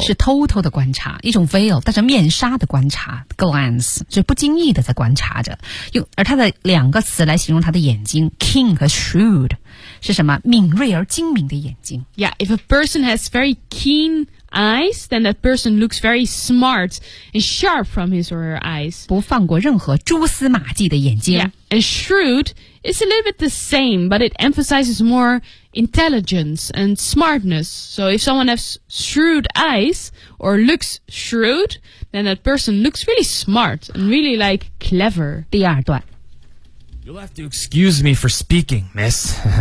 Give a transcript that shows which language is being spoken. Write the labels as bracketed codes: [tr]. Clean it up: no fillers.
[zh] 是偷偷的观察，一种 veil， 带着面纱的观察 glance， 就不经意的在观察着。用而它的两个词来形容他的眼睛 ，keen 和 shrewd， 是什么？敏锐而精明的眼睛。 [en] Yeah, if a person has very keen eyes, then that person looks very smart and sharp from his or her eyes. [zh] 不放过任何蛛丝马迹的眼睛。 [en] Yeah, and shrewd. It's a little bit the same, but it emphasizes more intelligence and smartness. So if someone has shrewd eyes or looks shrewd, then that person looks really smart and really, like, clever. [zh] 第二段 [en] You'll have to excuse me for speaking, miss.